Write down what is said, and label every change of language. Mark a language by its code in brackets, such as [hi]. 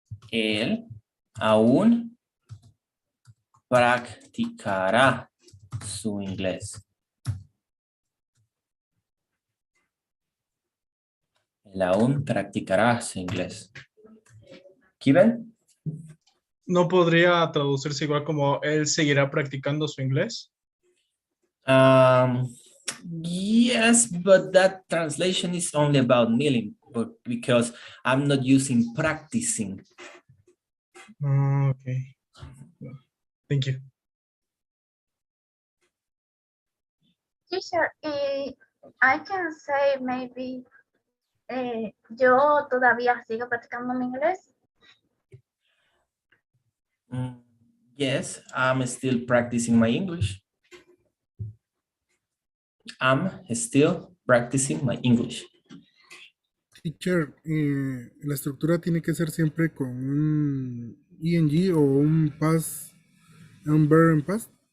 [es] Él aún practicará su inglés. Él aún practicará su inglés. ¿Kiven? ¿No podría traducirse igual como él seguirá practicando su inglés? [en] Yes, but that translation is only about meaning, but because I'm not using practicing. Okay. Thank you. Teacher, I can say maybe [es] yo todavía sigo practicando mi inglés. [en] Yes, I'm still practicing my English. I'm still practicing my English. [es] Teacher, la estructura tiene que ser siempre con un ing o un past, un [en] verb in past.